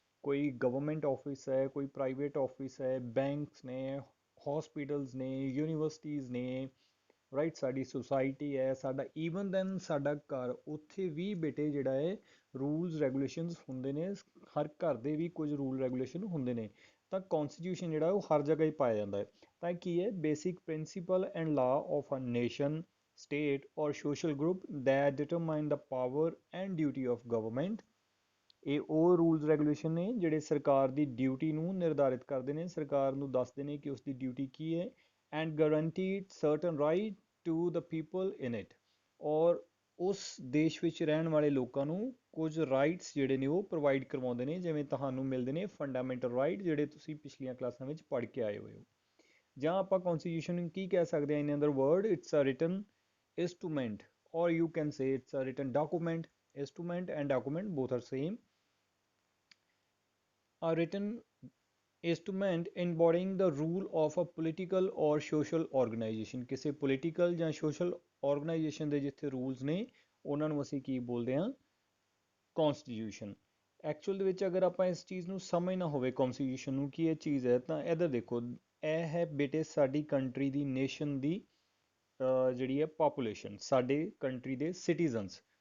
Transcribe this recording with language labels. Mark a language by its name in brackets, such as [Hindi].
[Punjabi] ਕੋਈ government office ਹੈ, ਕੋਈ ਪ੍ਰਾਈਵੇਟ ਆਫਿਸ ਹੈ, ਬੈਂਕਸ ਨੇ, ਹੌਸਪੀਟਲਸ ਨੇ, ਯੂਨੀਵਰਸਿਟੀਜ਼ ਨੇ, ਰਾਈਟ। ਸਾਡੀ ਸੁਸਾਇਟੀ ਹੈ, ਸਾਡਾ ਈਵਨ ਦੈਨ ਸਾਡਾ ਘਰ, ਉੱਥੇ ਵੀ ਬੇਟੇ ਜਿਹੜਾ ਹੈ ਰੂਲਸ ਰੈਗੂਲੇਸ਼ਨਸ ਹੁੰਦੇ ਨੇ। ਹਰ ਘਰ ਦੇ ਵੀ ਕੁਝ ਰੂਲ ਰੈਗੂਲੇਸ਼ਨ ਹੁੰਦੇ ਨੇ। ਤਾਂ ਕੌਨਸਟੀਟਿਊਸ਼ਨ ਜਿਹੜਾ ਉਹ ਹਰ ਜਗ੍ਹਾ ਹੀ ਪਾਇਆ ਜਾਂਦਾ ਹੈ। ਤਾਂ ਕੀ ਹੈ, [English] Basic principle and law of a nation, state or social group that determine the power and duty of government। [Punjabi] ਇਹ ਉਹ ਰੂਲਸ ਰੈਗੂਲੇਸ਼ਨ ਨੇ ਜਿਹੜੇ ਸਰਕਾਰ ਦੀ ਡਿਊਟੀ ਨੂੰ ਨਿਰਧਾਰਿਤ ਕਰਦੇ ਨੇ, ਸਰਕਾਰ ਨੂੰ ਦੱਸਦੇ ਨੇ ਕਿ ਉਸਦੀ ਡਿਊਟੀ ਕੀ ਹੈ। [English] And guaranteed certain right to the people in it. [Punjabi] ਔਰ ਉਸ ਦੇਸ਼ ਵਿੱਚ ਰਹਿਣ ਵਾਲੇ ਲੋਕਾਂ ਨੂੰ ਕੁਝ ਰਾਈਟਸ ਜਿਹੜੇ ਨੇ ਉਹ ਪ੍ਰੋਵਾਈਡ ਕਰਵਾਉਂਦੇ ਨੇ, ਜਿਵੇਂ ਤੁਹਾਨੂੰ ਮਿਲਦੇ ਨੇ ਫੰਡਾਮੈਂਟਲ ਰਾਈਟ, ਜਿਹੜੇ ਤੁਸੀਂ ਪਿਛਲੀਆਂ ਕਲਾਸਾਂ ਵਿੱਚ ਪੜ੍ਹ ਕੇ ਆਏ ਹੋਏ ਹੋ। ਜਾਂ ਆਪਾਂ ਕੌਨਸਟੀਟਿਊਸ਼ਨ ਨੂੰ ਕੀ ਕਹਿ ਸਕਦੇ ਹਾਂ, [English] In other word it's a written instrument, or you can say it's a written document. Instrument and document both are same. A written instrument embodying the rule of a political or social organization। [Punjabi] ਕਿਸੇ political ਜਾਂ social organization ਦੇ ਜਿੱਥੇ rules ਨੇ ਉਹਨਾਂ ਨੂੰ ਅਸੀਂ ਕੀ ਬੋਲਦੇ ਹਾਂ, constitution। ਐਕਚੁਅਲ ਦੇ ਵਿੱਚ ਅਗਰ ਆਪਾਂ ਇਸ ਚੀਜ਼ ਨੂੰ ਸਮਝਣਾ ਹੋਵੇ ਕੌਨਸਟੀਟਿਊਸ਼ਨ ਨੂੰ ਕੀ ਇਹ ਚੀਜ਼ ਹੈ, ਤਾਂ ਇੱਧਰ ਦੇਖੋ, ਇਹ ਹੈ ਬੇਟੇ ਸਾਡੀ ਕੰਟਰੀ ਦੀ, ਨੇਸ਼ਨ ਦੀ ਜਿਹੜੀ ਹੈ ਪਾਪੂਲੇਸ਼ਨ, ਸਾਡੇ ਕੰਟਰੀ ਦੇ ਸਿਟੀਜ਼ਨਸ।